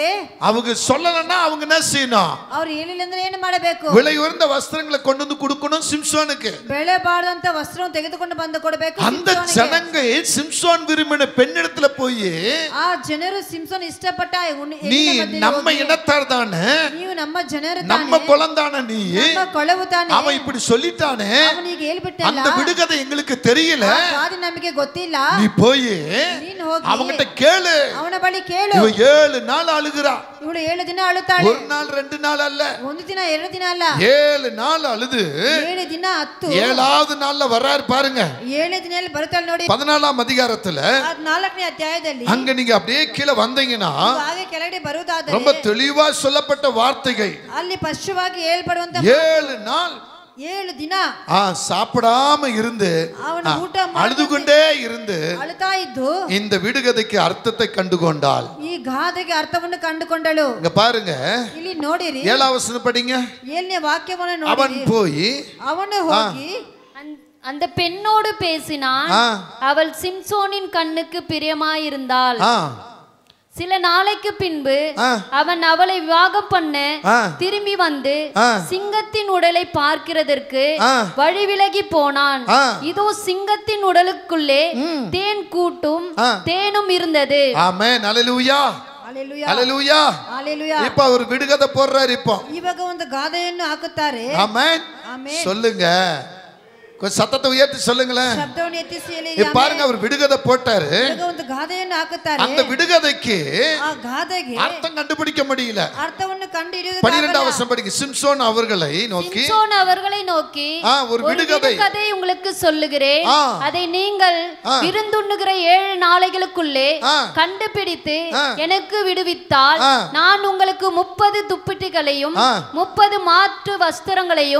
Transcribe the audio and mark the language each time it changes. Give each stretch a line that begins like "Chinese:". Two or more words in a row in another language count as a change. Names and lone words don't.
Tamil: அவங்க சொல்லலன்னா அவங்க என்ன செய்யணும்?
Kannada: ಅವರು ಹೇಳಿಲ್ಲ ಅಂದ್ರೆ ಏನು ಮಾಡಬೇಕು?
Tamil: விலை உயர்ந்த வஸ்திரங்களை கொண்டு வந்து கொடுக்கணும் சிம்சோனுக்கு.
Kannada: ಬೆಲೆ ಬಾಳದಂತ ವಸ್ತ್ರವನ್ನು ತೆಗೆದುಕೊಂಡು ಬಂದು ಕೊಡಬೇಕು.
Tamil: அந்த ஜனங்க சிம்சோன் விரும்பின பெண்ணிடத்துல போய்
Kannada: ಆ ಜನರು ಸಿಂಸೋನ್ ಇಷ್ಟಪಟ್ಟ
Tamil: நீ நம்ம இனத்தார் தானே,
Kannada: ನೀವು ನಮ್ಮ ಜನರು ತಾನೆ,
Tamil: நம்ம குலந்தானே, நீ
Kannada: ನಮ್ಮ ಕೊಳವು ತಾನೆ,
Tamil: அவன் இப்படி சொல்லிட்டானே,
Kannada: ಅವನಿಗೆ ಹೇಳ್ಬಿಟ್ಟಲ್ಲ,
Tamil: அந்த விடுகதை எங்களுக்கு தெரியல,
Kannada: ಗಾದೆ ನಮಗೆ ಗೊತ್ತಿಲ್ಲ,
Tamil: நீ போய்
Kannada: ನೀನು ಹೋಗಿ
Tamil: அவங்கிட்ட கேளு,
Kannada: ಅವನ ಬಳಿ ಕೇಳು.
Tamil: இவ 7 நாள் அழுகிறா.
Kannada: ಇವಳು 7 ದಿನ ಅಳುತ್ತಾಳೆ.
Tamil: ஒரு நாள் 2 நாள் அல்ல,
Kannada: ಒಂದು ದಿನ 2 ದಿನ ಅಲ್ಲ,
Tamil: 7 நாள் அழுது
Kannada: 7 ದಿನ 10
Tamil: 7வது நாள்ல வர்றாரு பாருங்க.
Kannada: 7 ದಿನದಲ್ಲಿ ಬರುತ್ತಾಳೆ ನೋಡಿ.
Tamil: 14ஆம் அதிகாரத்துல
Kannada: 4ನೇ ಅಧ್ಯಾಯದಲ್ಲಿ
Tamil: அங்க நீங்க அப்படியே கீழே வந்தீங்கன்னா
Kannada: ಹಾಗೆ ಕೆಳಗಡೆ ಬರುವುದಾದರೆ
Tamil: ரொம்ப தெளிவா சொல்லப்பட்ட வார்த்தைகள்.
Kannada: ಅಲ್ಲಿ ಸ್ಪಷ್ಟವಾಗಿ ಹೇಳ್ಪಡುವಂತ
Tamil: 7 நாள்
Kannada: 7 ದಿನ
Tamil: சாப்பிடாம இருந்து
Kannada: ಅವನು ಊಟ
Tamil: அழுது கொண்டே இருந்து
Kannada: ಅಳುತ್ತಾ ಇದ್ದು
Tamil: இந்த விடுகதைக்கு அர்த்தத்தை கண்டுகொண்டாள்.
Kannada: ಈ ಗಾದೆಗೆ ಅರ್ಥವನ್ನು ಕಂಡುಕೊಂಡಳು.
Tamil: இங்க பாருங்க,
Kannada: ಇಲ್ಲಿ ನೋಡಿರಿ,
Tamil: 7ஆம் வசனம் படிங்க.
Kannada: 7ನೇ ವಾಕ್ಯವನ್ನು
Tamil: அவன்
Kannada: ನೋಡಿರಿ.
Tamil: போய்
Kannada: ಅವನು ಹೋಗಿ
Tamil: அந்த பெண்ணோடு பேசினான். அவள் சிம்சோனின் கண்ணுக்கு பிரியமாயிருந்தாள். சில நாளைக்கு பின்பு அவன் அவளை விவாகம் பண்ண திரும்பி வந்து சிங்கத்தின் உடலை பார்க்கிறதற்கு வழி விலகி போனான். இதோ சிங்கத்தின் உடலுக்குள்ளே தேன் கூட்டும் தேனும் இருந்தது. ஆமென், அல்லேலூயா, அல்லேலூயா, அல்லேலூயா. இப்ப அவர் விடுகதை போடுறாரு. இப்போ
Kannada: ಇವಾಗ ಒಂದು ಗಾದೆಯನ್ನು ಹಾಕುತ್ತಾರೆ.
Tamil: ஆமென், சொல்லுங்க, கொஞ்சம் சத்தத்தை உயர்த்தி சொல்லுங்களேன்.
Kannada: ಶಬ್ದವನ್ನು ಎತ್ತಿಸಿ ಹೇಳಿ.
Tamil: பாருங்க, அவர் விடுகதை போட்டாரு.
Kannada: ಒಂದು ಗಾದೆಯನ್ನು ಹಾಕುತ್ತಾರೆ.
Tamil: அந்த விடுகதைக்கு
Kannada: ಆ ಗಾದೆಗೆ
Tamil: அர்த்தம் கண்டுபிடிக்க முடியல.
Kannada: ಅರ್ಥವನ್ನು ಕಂಡುಹಿಡಿಯುವುದು
Tamil: 12ஆம் வசனம் படிங்க. சிம்சோன் அவர்களை நோக்கி ஒரு விடுகதை உங்களுக்கு சொல்லுகிறேன். அதை நீங்கள் விருந்துண்ணுகிற 7 நாளைகளுக்குள்ளே கண்டுபிடித்து எனக்கு விடுவித்தால் நான் உங்களுக்கு 30 துப்பட்டிகளையும் 30 மாற்று வஸ்திரங்களையும்